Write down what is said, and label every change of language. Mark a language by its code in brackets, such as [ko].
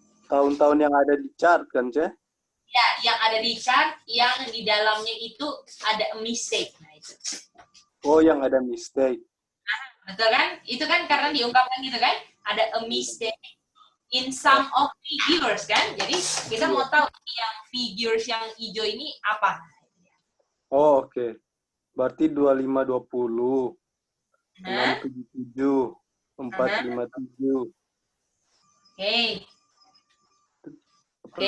[id] Tahun-tahun yang ada di chart kan, Ce? Ya, yang ada di chart, yang di dalamnya itu ada mistake. Nah, itu. Oh, yang ada mistake. Betul kan? Itu kan karena diungkapkan gitu kan? Ada [en] a mistake in some of figures [id] kan? Jadi kita mau tahu yang figures yang hijau ini apa? Oh, oke. Berarti 2520, 677, 457. Oke. Oke,